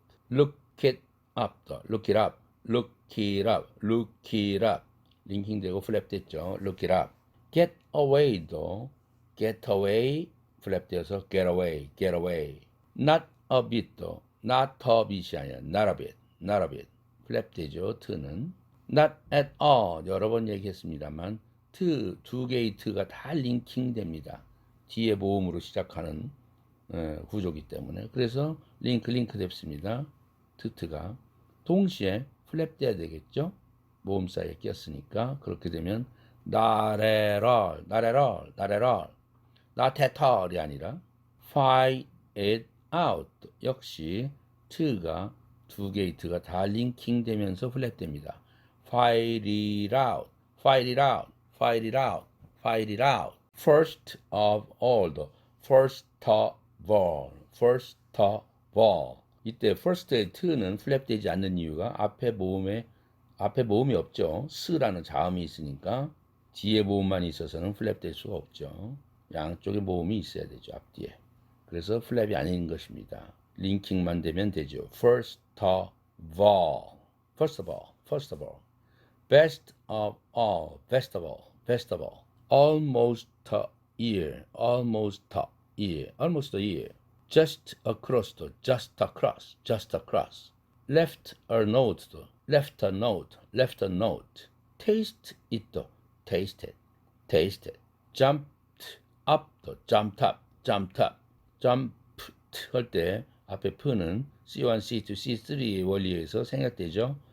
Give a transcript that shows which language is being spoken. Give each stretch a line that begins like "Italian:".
English: look it up 더 look it up, look it up, look it up
Korean: 링킹되고 플랩 됐죠.
English: look it up. get away도 get away
Korean: 플랩 되어서
English: get away, get away. not a bit도 not a bit이 아니라 not a bit, not a bit
Korean: 플랩 되죠. t는
English: not at all
Korean: 여러 번 얘기했습니다만 두 개의 t가 다 링킹 됩니다. 뒤에 모음으로 시작하는 구조기 때문에 그래서 링크 됐습니다. 트가 동시에 플랩 돼야 되겠죠. 모음 사이에 꼈으니까 그렇게 되면
English: not at all, not at all, not at all, not at all
Korean: 이 아니라
English: find it out
Korean: 역시 t가 두 개의 t가 다 링킹 되면서 플랩 됩니다.
English: find it out, find it out, find it out, find it out. first of all, first of all, first of all.
Korean: 이때 first의 t는 플랩 되지 않는 이유가 앞에 모음이 없죠. 스라는 자음이 있으니까 뒤에 모음만 있어서는 플랩 될 수가 없죠. 양쪽에 모음이 있어야 되죠. 앞뒤에. 그래서 플랩이 아닌 것입니다. 링킹만 되면 되죠.
English: first of all, first of all, first of all. best of all, best of all, best of all. almost a year, almost a year, almost a year. just across, just across, just across. left a note, left a note, left a note. taste it, tasted, tasted. jumped up, jumped up, jumped up.
Korean: jumped 할 때 앞에 p는 C1, C2, C3의 원리에서 생략되죠.